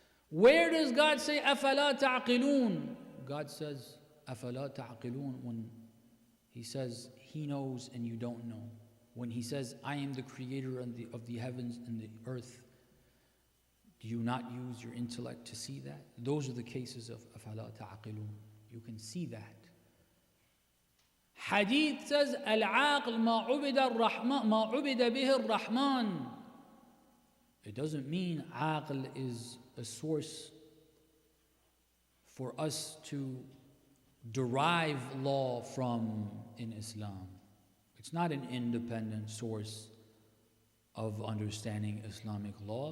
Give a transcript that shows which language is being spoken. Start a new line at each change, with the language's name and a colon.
English: Where does God say,
Arabic: أَفَلَا تَعْقِلُونَ?
English: God says, أَفَلَا تَعْقِلُونَ when He says, He knows and you don't know. When He says, I am the creator of the heavens and the earth, do you not use your intellect to see that? Those are the cases of
Arabic: أَفَلَا تَعْقِلُونَ.
English: You can see that. Hadith says,
Arabic: الْعَاقِلْ مَا عُبِدَ بِهِ الرَّحْمَنِ.
English: It doesn't mean aql is a source for us to derive law from in Islam. It's not an independent source of understanding Islamic law.